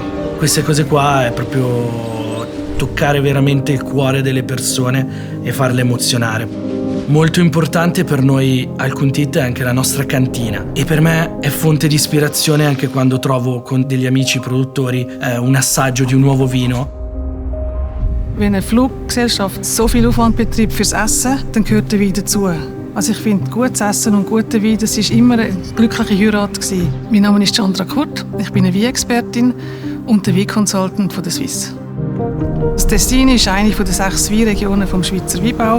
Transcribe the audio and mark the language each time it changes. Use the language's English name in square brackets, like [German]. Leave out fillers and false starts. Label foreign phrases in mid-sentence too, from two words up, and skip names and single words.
[Italian] Queste cose qua è proprio toccare veramente il cuore delle persone e farle emozionare. Molto importante per noi al Contit è anche la nostra cantina e per me è fonte di ispirazione anche quando trovo con degli amici produttori un assaggio di un nuovo vino. [German] Wenn eine Fluggesellschaft so viel Aufwand betreibt fürs Essen, dann gehört der Wein dazu. Also ich finde, gutes Essen und guter Wein, das war immer eine glückliche Heirat gewesen. Mein Name ist Chandra Kurt, ich bin eine Weinexpertin und der Weinconsultant von der Swiss. Das Tessin ist eine der 6 Weinregionen vom Schweizer Weinbau.